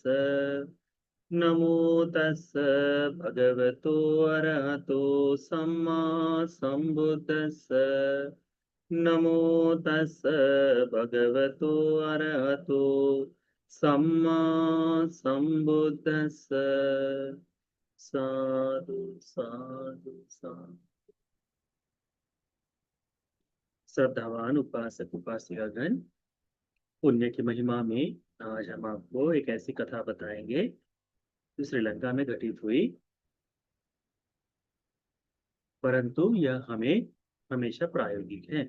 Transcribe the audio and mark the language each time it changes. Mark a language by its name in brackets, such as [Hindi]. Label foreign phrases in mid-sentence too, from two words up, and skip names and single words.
[Pali] नमो तस् भगवतो अरहतो सम्मा सम्बुद्धस्स। नमो तस् भगवतो अरहतो सम्मा सम्बुद्धस्स। साधु साधु साधु। [Hindi] श्रद्धावान उपासक उपासिकागण, पुण्य की महिमा में आज हम आपको एक ऐसी कथा बताएंगे जो श्रीलंका में घटित हुई, परंतु यह हमें हमेशा प्रायोगिक है।